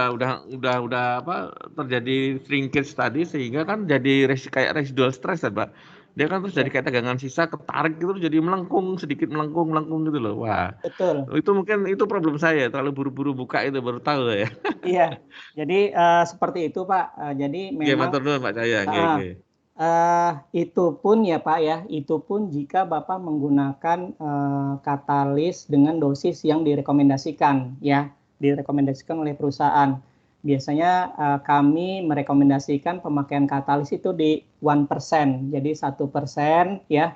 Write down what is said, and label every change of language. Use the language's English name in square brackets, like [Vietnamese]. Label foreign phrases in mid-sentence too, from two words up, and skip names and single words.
[Indonesian] udah apa terjadi shrinkage tadi sehingga kan jadi kayak [English] residual stress [Indonesian] ya, Pak. Dia kan terus jadi ya, kayak tegangan sisa ketarik gitu jadi melengkung sedikit melengkung gitu loh. Wah, betul. itu mungkin itu problem saya terlalu buru-buru buka itu baru tahu ya. Iya. Jadi seperti itu, Pak. Jadi Nggih, memang [Javanese] matur nuwun Pak Cahya, nggih heeh. nggih. [Indonesian] Itu pun ya Pak ya, itu pun jika Bapak menggunakan katalis dengan dosis yang direkomendasikan ya, direkomendasikan oleh perusahaan. Biasanya kami merekomendasikan pemakaian katalis itu di 1%, jadi 1% ya.